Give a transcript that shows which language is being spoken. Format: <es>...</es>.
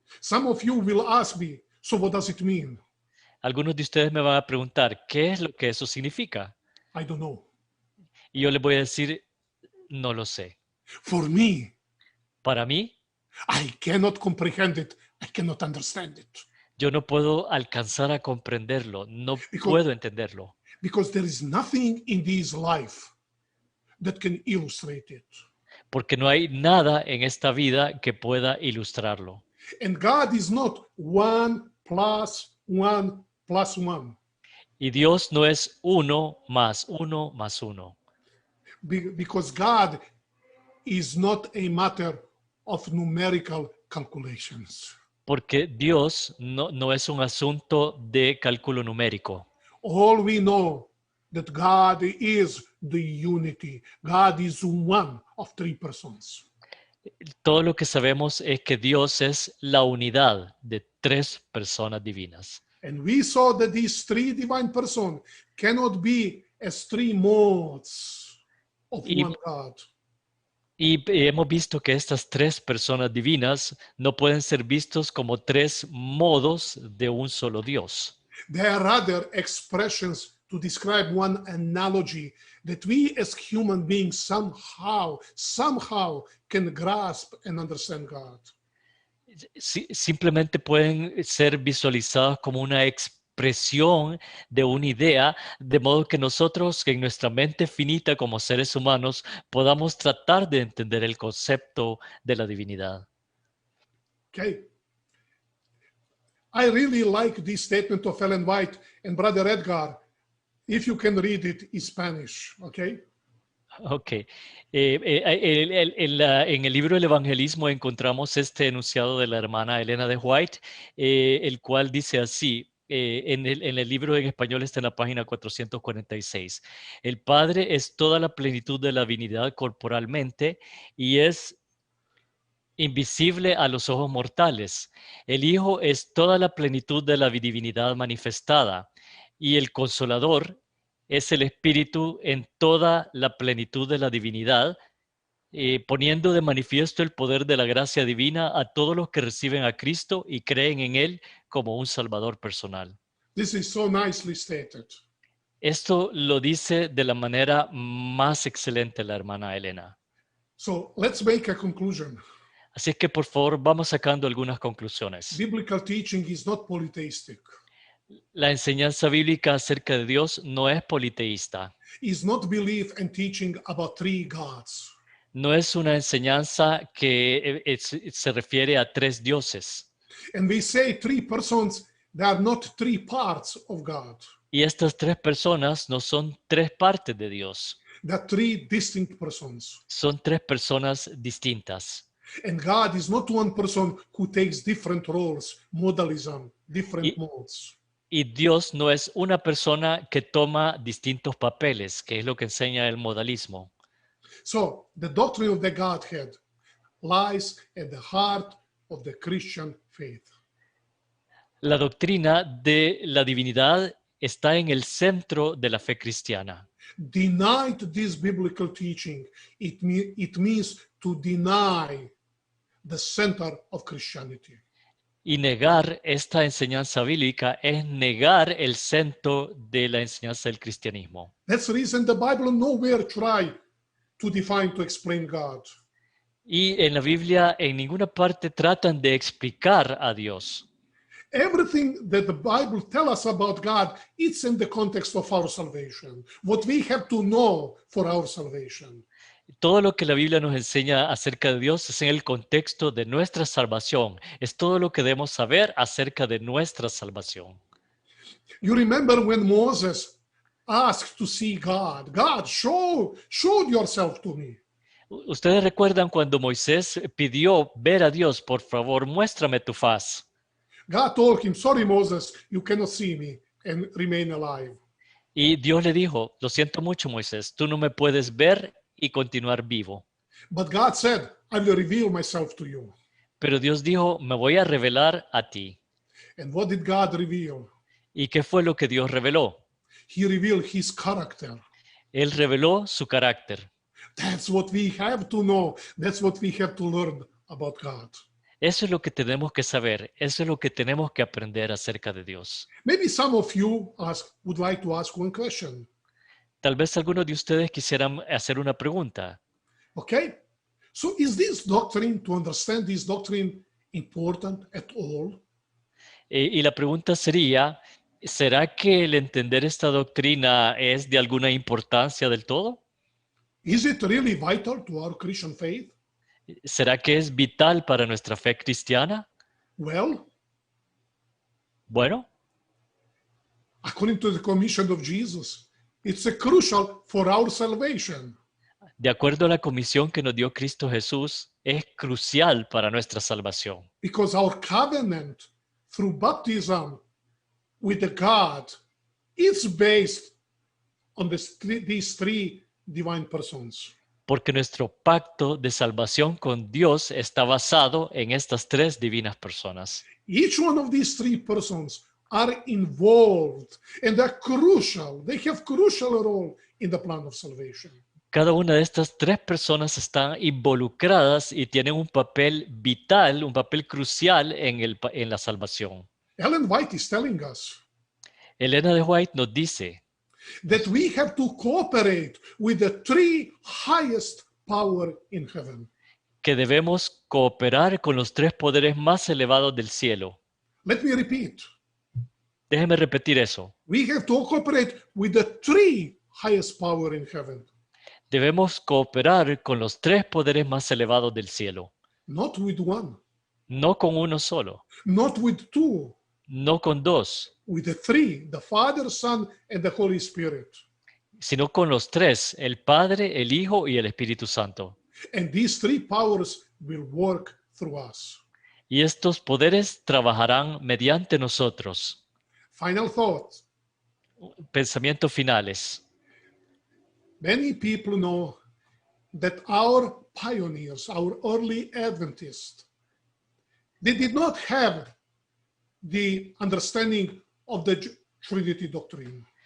<en>Some of you will ask me, so what does it mean?</en> <es>Algunos de ustedes me van a preguntar, ¿qué es lo que eso significa?</es> <en>I don't know.</en> <es>Y yo les voy a decir, no lo sé.</es> <en>For me,</en> <es>Para mí,</es> <en>I cannot comprehend it. I cannot understand it.</en> <es>yo no puedo alcanzar a comprenderlo, no puedo entenderlo.</es> <en>Because there is nothing in this life that can illustrate it.</en> <es>Porque no hay nada en esta vida que pueda ilustrarlo.</es> <en>And God is not 1 plus 1 plus 1.</en> <es>Y Dios no es 1 más 1 más 1.</es> <en>Because God is not a matter of numerical calculations.</en> <es>Porque Dios no es un asunto de cálculo numérico.</es> <en>All we know that God is the unity. God is one of three persons.</en> <es>Todo lo que sabemos es que Dios es la unidad de tres personas divinas.</es> <en>And we saw that these three divine persons cannot be as three modes of</en> <es>Y,</es> <en>one God.</en> <es>y hemos visto que estas tres personas divinas no pueden ser vistos como tres modos de un solo Dios.</es> <en>They are rather expressions to describe one analogy that we as human beings somehow can grasp and understand God.</en> <es>Simplemente pueden ser visualizados como una expresión de una idea, de modo que nosotros, en nuestra mente finita como seres humanos, podamos tratar de entender el concepto de la divinidad.</es> <en>Okay. I really like this statement of Ellen White and Brother Edgar. If you can read it in Spanish, okay?</en> <es>Ok. En el libro del Evangelismo encontramos este enunciado de la hermana Elena de White, el cual dice así, en el libro en español está en la página 446. El Padre es toda la plenitud de la divinidad corporalmente y es invisible a los ojos mortales. El Hijo es toda la plenitud de la divinidad manifestada y el Consolador es el Espíritu en toda la plenitud de la divinidad, poniendo de manifiesto el poder de la gracia divina a todos los que reciben a Cristo y creen en Él como un Salvador personal.</es> <en>This is so nicely stated.</en> <es>Esto lo dice de la manera más excelente la hermana Elena.</es> <en>So let's make a conclusion.</en> <es>Así es que por favor vamos sacando algunas conclusiones.</es> <en>Biblical teaching is not polytheistic.</en> <es>La enseñanza bíblica acerca de Dios no es politeísta.</es> <en>Is not belief and teaching about three gods.</en> <es>No es una enseñanza que se refiere a tres dioses.</es> <en>And we say three persons, they are not three parts of God.</en> <es>Y estas tres personas no son tres partes de Dios.</es> <en>They are three distinct persons.</en> <es>Son tres personas distintas.</es> <en>And God is not one person who takes different roles, modalism, different</en> <es>Y,</es> <en>modes.</en> <es>y Dios no es una persona que toma distintos papeles, que es lo que enseña el modalismo.</es> <en>So the doctrine of the Godhead lies at the heart of the Christian faith.</en> <es>La doctrina de la divinidad está en el centro de la fe cristiana.</es> <en>Denied this biblical teaching, it means to deny the center of Christianity.</en> <es>Y negar esta enseñanza bíblica es negar el centro de la enseñanza del cristianismo.</es> <en>That's the reason the Bible nowhere try to define, to explain God.</en> <es>Y en la Biblia en ninguna parte tratan de explicar a Dios.</es> <en>Everything that the Bible tells us about God, it's in the context of our salvation. What we have to know for our salvation.</en> <es>Todo lo que la Biblia nos enseña acerca de Dios es en el contexto de nuestra salvación. Es todo lo que debemos saber acerca de nuestra salvación.</es> <en>You remember when Moses asked to see God? God, show yourself to me.</en> <es>Ustedes recuerdan cuando Moisés pidió ver a Dios, por favor, muéstrame tu faz.</es> <en>God told him, sorry, Moses, you cannot see me and remain alive.</en> <es>Y Dios le dijo, lo siento mucho, Moisés, tú no me puedes ver y continuar vivo.</es> <en>But God said, I will reveal myself to you.</en> <es>Pero Dios dijo, me voy a revelar a ti.</es> <en>And what did God reveal?</en> <es>¿Y qué fue lo que Dios reveló?</es> <en>He revealed his character.</en> <es>Él reveló su carácter.</es> <en>That's what we have to know. That's what we have to learn about God.</en> <es>Eso es lo que tenemos que saber. Eso es lo que tenemos que aprender acerca de Dios.</es> <en>Maybe some of you would like to ask one question.</en> <es>Tal vez algunos de ustedes quisieran hacer una pregunta.</es> <en>Okay? So is this doctrine, to understand this doctrine, important at all?</en> <es>Y la pregunta sería, ¿será que el entender esta doctrina es de alguna importancia del todo?</es> <en>Is it really vital to our Christian faith?</en> <es>¿Será que es vital para nuestra fe cristiana?</es> <en>Well,</en> <es>Bueno,</es> <en>according to the commission of Jesus, it's crucial for our salvation.</en> <es>de acuerdo a la comisión que nos dio Cristo Jesús, es crucial para nuestra salvación.</es> <en>because our covenant through baptism with the God is based on these three divine persons.</en> <es>Porque nuestro pacto de salvación con Dios está basado en estas tres divinas personas.</es> <en>Each one of these three persons are involved and they're crucial. They have crucial role in the plan of salvation.</en> <es>Cada una de estas tres personas están involucradas y tienen un papel vital, un papel crucial en la salvación.</es> <en>Ellen White is telling us</en> <es>Elena de White nos dice</es> <en>that we have to cooperate with the three highest power in heaven.</en> <es>que debemos cooperar con los tres poderes más elevados del cielo.</es> <en>Let me repeat.</en> <es>Déjeme repetir eso.</es> <en>We have to cooperate with the three highest power in heaven,</en> <es>Debemos cooperar con los tres poderes más elevados del cielo,</es> <en>not with one,</en> <es>no con uno solo,</es> <en>not with two,</en> <es>no con dos,</es> <en>with the three, the Father, Son, and the Holy Spirit.</en> <es>sino con los tres, el Padre, el Hijo y el Espíritu Santo.</es> <en>And these three powers will work through us.</en> <es>Y estos poderes trabajarán mediante nosotros.</es> <en>Final thoughts.</en> <es>Pensamientos finales.</es> <en>Many people know that our pioneers, our early Adventists, they did not have the understanding of the Trinity doctrine.</en>